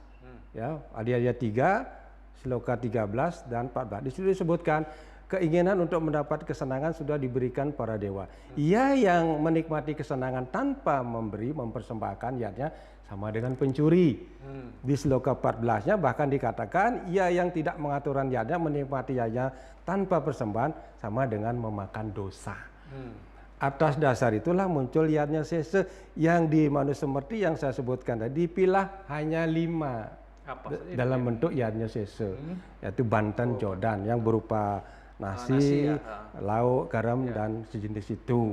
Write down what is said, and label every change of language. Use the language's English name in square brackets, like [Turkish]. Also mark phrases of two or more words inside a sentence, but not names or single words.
[Indonesian] Ya, Adiaya 3, sloka 13 dan 14. Di situ disebutkan keinginan untuk mendapat kesenangan sudah diberikan para dewa. Ia yang menikmati kesenangan tanpa mempersembahkan yadnya sama dengan pencuri. Di sloka 14-nya bahkan dikatakan ia yang tidak mengaturan yadnya menikmati yadnya tanpa persembahan sama dengan memakan dosa. Atas dasar itulah muncul yadnya sese yang di Manu Semerti yang saya sebutkan tadi, pilah hanya 5 dalam bentuk yadnya sese, yaitu Banten Jodan yang berupa nasi, lauk, garam, dan sejenis itu.